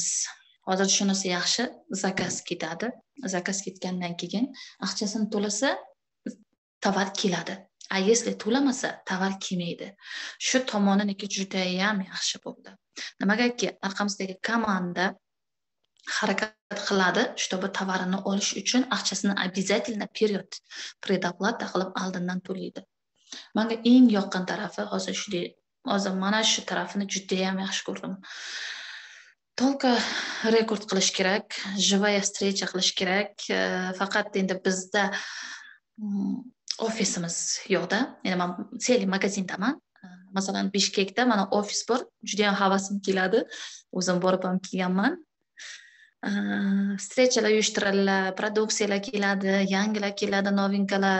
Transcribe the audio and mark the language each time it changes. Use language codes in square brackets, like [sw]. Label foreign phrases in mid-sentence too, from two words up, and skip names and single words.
[uz] Hozir shunisi yaxshi, zakaz ketadi. Zakaz ketgandan keyin aqchasini to'lasa, tovar keladi. Если to'lamasa, tovar kelmaydi. Shu tomoniki juda ham yaxshi bo'ldi. Nimagaki, orqamizdagi komanda harakat qiladi, чтобы tovarini olish uchun aqchasini [ru] обязательно вперед предоплата [uz] qilib oldindan to'laydi. Menga eng yoqqan tarafi hozir mana shu tarafini juda ham yaxshi ko'rdim. Только rekord qilish kerak, [ru] живая встреча [uz] qilish kerak. Faqat endi bizda ofisimiz yo'qda. Ya'ni men sel magazindaman. Masalan, Bishkekda mana ofis bor, juda ham havasim keladi. O'zim borib ham kelganman. Встречаlar uyushtiriladi, produksiyalar keladi, yangilar keladi, novinkalar.